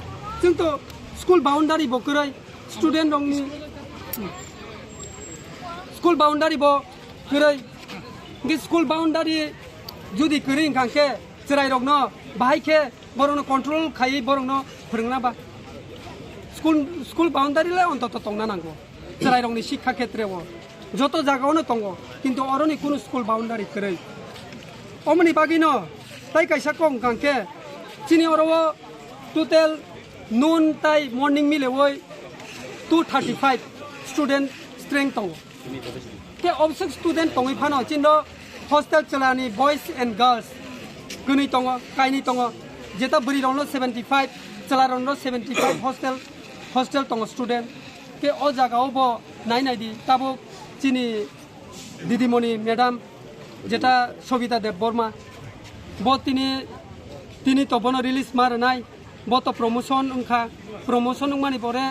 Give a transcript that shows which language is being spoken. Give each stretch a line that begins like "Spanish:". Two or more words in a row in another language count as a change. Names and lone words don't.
Kok Borok: Jengto
English: school boundary
Kok Borok: bo korai student rongni
English: school boundary
Kok Borok: bo korai ngi
English: school boundary
Kok Borok: judi koring kangke cherai rokno bahai ke borono control khai borongno phorongna ba
English: school boundary
Kok Borok: le ontoto tongna nango cherai rokni
Hindi: शिक्षा क्षेत्र
Kok Borok: bo joto jagaono tongo kintu oroni kono
English: school boundary
Kok Borok: korai omni bagino tai kaisa kong kangke chini oro total noon tai morning mile woi 235
English: student strength
Kok Borok: tong ke obsek student tongi phano chindo hostel chalani
English: boys and girls
Kok Borok: kuni tongo kaini tongo jeta buri ronglo 75 chalaronglo 75 hostel tongo student ke o jaga obo nai di tabo chini didimoni madam jeta Sobita Dev Burma bo tini to bono release mar nai bo to promotion ungkha promotion ungmani pore